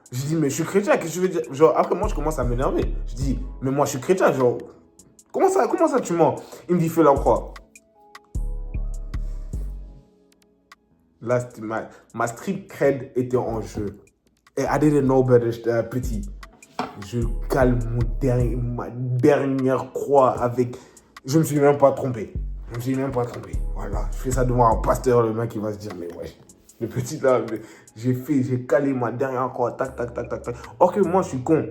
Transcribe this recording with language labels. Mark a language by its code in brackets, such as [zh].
[fr] Je dis, mais je suis chrétien, qu'est-ce que tu veux dire? Genre, après, moi, je commence à m'énerver. Je dis, mais moi, je suis chrétien, genre, comment ça, tu mens? Il me dit, fais la croix. Là, ma [en] street cred [fr] était en jeu. [en] Et I didn't know better, [fr] j'étais petit. Je cale ma dernière croix avec... Je me suis même pas trompé. Voilà, je fais ça devant un pasteur, le mec, il va se dire, mais ouais. Le petit là, j'ai calé ma dernière croix, tac. Or que moi, je suis con.